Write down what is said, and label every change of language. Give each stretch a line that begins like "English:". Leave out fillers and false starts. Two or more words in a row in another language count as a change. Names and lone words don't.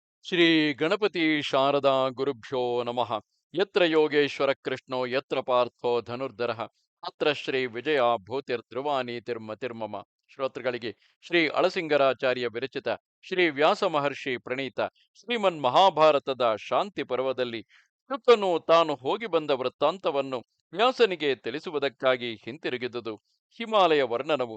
Sanskrit: ಶ್ರೀ ಗಣಪತಿ ಶಾರದಾ ಗುರುಭ್ಯೋ ನಮಃ. ಯತ್ರ ಯೋಗೇಶ್ವರ ಕೃಷ್ಣೋ ಯತ್ರ ಪಾರ್ಥೋ ಧನುರ್ಧರಃ ಅತ್ರ ಶ್ರೀ ವಿಜಯ ಭೂತಿರ್ಧ್ರುವಾನೀತಿರ್ಮತಿರ್ಮಮ.
Kannada: ಶ್ರೋತೃಗಳಿಗೆ ಶ್ರೀ ಅಳಸಿಂಗರಾಚಾರ್ಯ ವಿರಚಿತ ಶ್ರೀ ವ್ಯಾಸ ಮಹರ್ಷಿ ಪ್ರಣೀತ ಶ್ರೀಮನ್ ಮಹಾಭಾರತದ ಶಾಂತಿ ಪರ್ವದಲ್ಲಿ ಕೃತನು ತಾನು ಹೋಗಿ ಬಂದ ವೃತ್ತಾಂತವನ್ನು ವ್ಯಾಸನಿಗೆ ತಿಳಿಸುವುದಕ್ಕಾಗಿ ಹಿಂತಿರುಗಿದುದು ಹಿಮಾಲಯ ವರ್ಣನವು.